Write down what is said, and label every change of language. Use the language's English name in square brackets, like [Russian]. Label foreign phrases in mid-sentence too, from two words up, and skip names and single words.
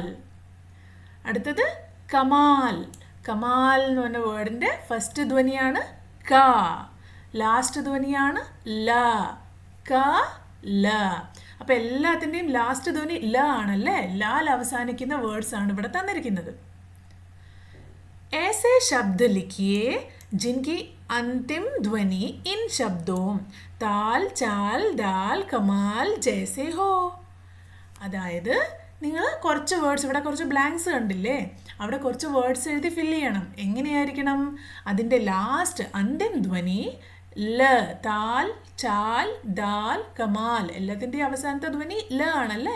[Malayalam] അടുത്തത് കമാൽ. കമാൽ എന്ന് പറഞ്ഞ വേർഡിൻ്റെ ഫസ്റ്റ് ധ്വനിയാണ് ക, ലാസ്റ്റ് ധ്വനിയാണ് ല, ക ല. അപ്പോൾ എല്ലാത്തിൻ്റെയും ലാസ്റ്റ് ധ്വനി ല ആണല്ലേ. ലാൽ അവസാനിക്കുന്ന വേർഡ്സ് ആണ് ഇവിടെ തന്നിരിക്കുന്നത്. [Hindi] ऐसे शब्द लिखिए जिनकी अंतिम ध्वनि इन शब्दों ताल चाल दाल कमाल जैसे हो. [Malayalam] അതായത് നിങ്ങൾ കുറച്ച് വേർഡ്സ്, ഇവിടെ കുറച്ച് ബ്ലാങ്ക്സ് കണ്ടില്ലേ, അവിടെ കുറച്ച് വേർഡ്സ് എഴുതി ഫില്ല് ചെയ്യണം. എങ്ങനെയായിരിക്കണം? അതിൻ്റെ ലാസ്റ്റ് അന്തിം ധ്വനി ല, [Hindi] ताल चाल दाल कमाल, [Malayalam] എല്ലാത്തിൻ്റെയും അവസാനത്തെ ധ്വനി ല ആണല്ലേ.